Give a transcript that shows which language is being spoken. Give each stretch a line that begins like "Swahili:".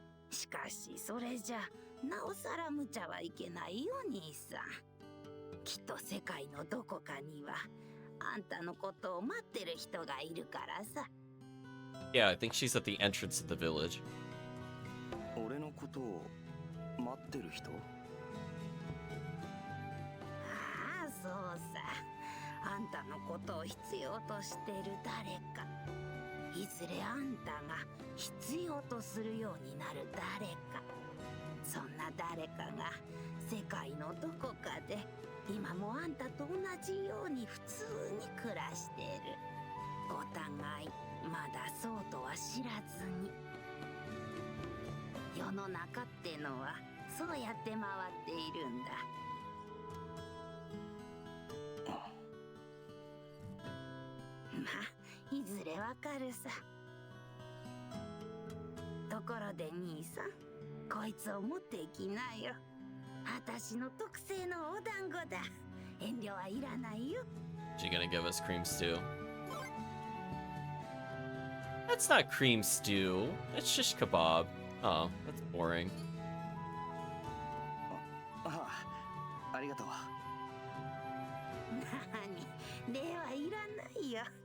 Japanese: しかしそれじゃなおさら無茶はいけないよ兄さん。きっと世界のどこかにはあんたのことを待ってる人がいるからさ。
English: Yeah, I think she's at the entrance of the village.
Japanese: 俺のことを待ってる人？ああ、そうさ。あんたのことを必要としてる誰か。いずれあんたが必要とするようになる誰か。そんな誰かが世界のどこかで今もあんたと同じように知らずに。世の中ってのはそうやって回っているんだ。まあいずれわかるさ。ところで兄さん、こいつを持っていきなよ。私の特製のお団子だ。遠慮はいらないよ。
English: She gonna give us cream stew? That's not cream stew. That's shish kebab. Oh, that's boring.
Japanese: ああ、ありがとう。なに、礼はいらないよ。